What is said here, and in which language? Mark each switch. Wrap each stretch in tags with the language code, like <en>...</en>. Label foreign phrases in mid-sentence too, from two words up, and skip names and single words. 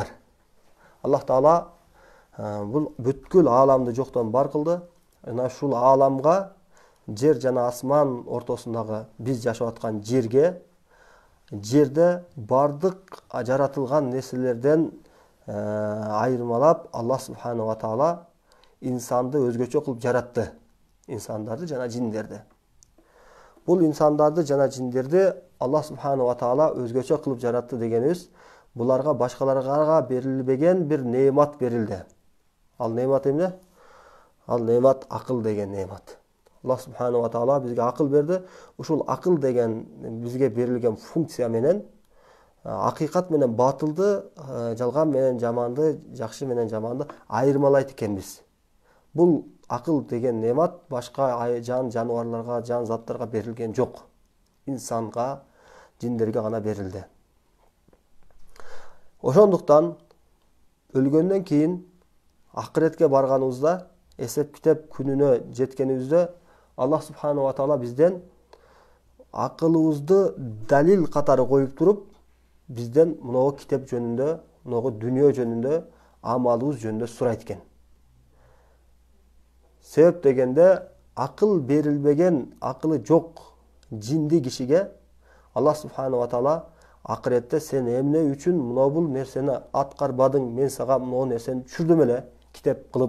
<ky>Аллах Таала бул бүткүл ааламды жоктон бар кылды. Ana ушул ааламга, жер жана асман ортосундагы биз жашап аткан жерге, жерде бардык жаратылган нерселерден айырмалап</ky> <ar>الله سبحانه وتعالى</ar> <ky>инсанды өзгөчө кылып жаратты. Инсандарды жана жиндерди. Бул инсандарды жана жиндерди</ky> <ar>الله سبحانه وتعالى</ar> <ky>өзгөчө кылып жаратты дегенибиз, буларга башкаларга берилбеген бир неемат берилди. Ал неемат эмне? Ал неемат акыл деген неемат.</ky> <ar>الله سبحانه وتعالى</ar> <ky>бизге акыл берди. Ушул акыл деген бизге берилген функция менен акыйкат менен батылды, жалган менен жаманды, жакшы менен жаманды айырмалайт экенбиз. Бул акыл деген неемат башка жан жаныбарларга, жан заттарга берилген жок. Инсанга, жиндерге гана берилди. Ошондуктан өлгөндөн кийин акыретке барганыбызда, эсеп китеп күнүнө жеткенибизде,</ky> <ar>الله سبحانه وتعالى</ar> <ky>бизден акылыбызды далил катары коюп туруп, бизден мынау китеп жөнүндө, мынау дүнүйө жөнүндө, амалыбыз жөнүндө сурайт экен. Себеп дегенде, акыл берилбеген, акылы жок жинди кишиге</ky> <ar>الله سبحانه وتعالى</ar> <ky>акыретте сен эмне үчүн мына бул нерсени аткарбадың, мен сага мына нерсени түшүрдүм эле китеп кылып.</ky>